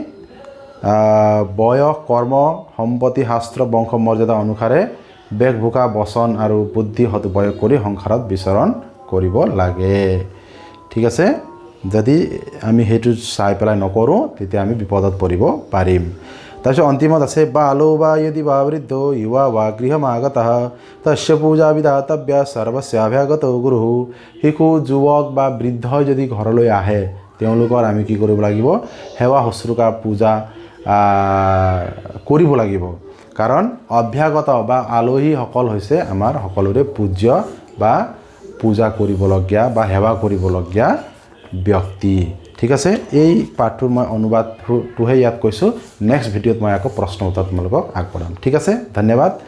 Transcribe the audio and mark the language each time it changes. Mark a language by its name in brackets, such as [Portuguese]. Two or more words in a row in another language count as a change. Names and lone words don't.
[Assamese] বয়স কৰ্ম সম্পত্তি শাস্ত্ৰ বংশ মৰ্যাদা অনুসাৰে বেশ ভোকা বচন আৰু বুদ্ধি সদুপয়োগ কৰি সংসাৰত বিচৰণ কৰিব লাগে ঠিক আছে যদি আমি হেতু চাই পেলাই নকৰো তেতিয়া আমি বিপদত পৰিব পাৰিম তাৰপিছত অন্তিমত আছে [Sanskrit] बालो वा यदि वा वृद्धो युवा वा गृहमागतः तस्य पूजा विधातव्या सर्वस्याभ्यागतो गुरुः [Assamese] শিশু যুৱক বা বৃদ্ধ যদি ঘৰলৈ আহে তেওঁলোকৰ আমি কি কৰিব লাগিব সেৱা শুশ্ৰূষা পূজা কৰিব লাগিব কাৰণ অভ্যাগত বা আলহী সকল হৈছে আমাৰ সকলোৰে পূজ্য বা পূজা কৰিবলগীয়া বা সেৱা কৰিবলগীয়া ব্যক্তি ঠিক আছে এই পাঠটোৰ মই অনুবাদটোহে ইয়াত কৈছোঁ নেক্সট ভিডিঅ'ত মই আকৌ প্ৰশ্ন উত্তৰ তোমালোকক আগবঢ়াম ঠিক আছে ধন্যবাদ